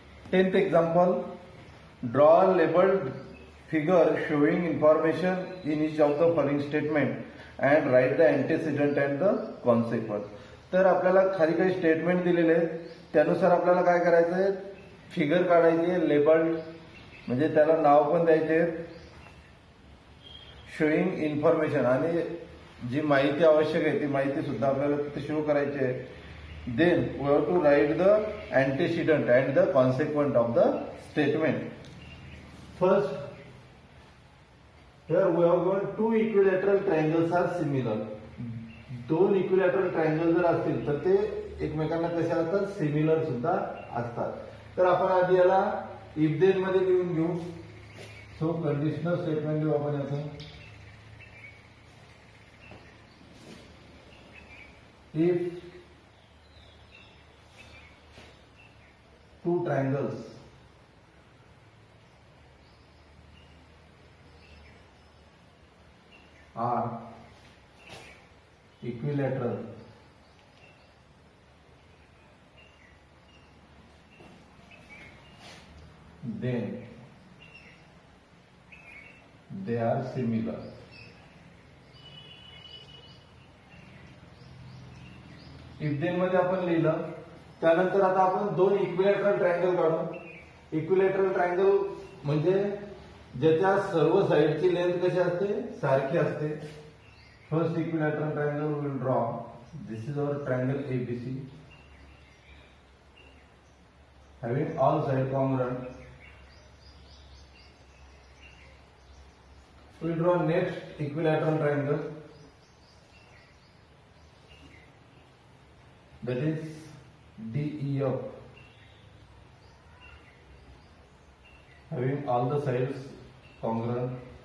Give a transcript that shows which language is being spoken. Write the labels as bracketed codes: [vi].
[en] Tenth example: draw a labeled figure showing information in each of the following statement and write the antecedent and the consequent. [mr] तर आपल्याला खाली काही statement दिलेले आहेत, त्यानुसार आपल्याला काय करायचं आहे, फिगर काढायची आहे, लेबल्ड म्हणजे त्याला नाव पण द्यायचे, शोईंग इन्फॉर्मेशन आणि जी माहिती आवश्यक आहे ती माहिती सुद्धा आपल्याला तिथे शो करायची आहे. [en] Then we have to write the antecedent and the consequent of the statement. First, here we have got two equilateral triangles are similar. [mr] दोन इक्विलॅटरल ट्रायंगल जर असतील तर ते एकमेकांना कसे असतात, सिमिलर सुद्धा असतात. तर आपण आधी याला इफ देन मध्ये लिहून घेऊ. सो कंडिशनल स्टेटमेंट लिहू आपण याचं. [en] If two triangles are equilateral, then they are similar. [mr] If then मध्ये आपण लिहिलं, त्यानंतर आता आपण दोन इक्विलॅटरल ट्रायंगल काढू. इक्विलॅटरल ट्रायंगल म्हणजे ज्याच्या सर्व साइडची लेंथ कशी असते, सारखी असते. [en] First equilateral triangle will draw. This is our triangle ABC having all sides congruent. We draw next equilateral triangle, that is DEF. having all the sides congruent.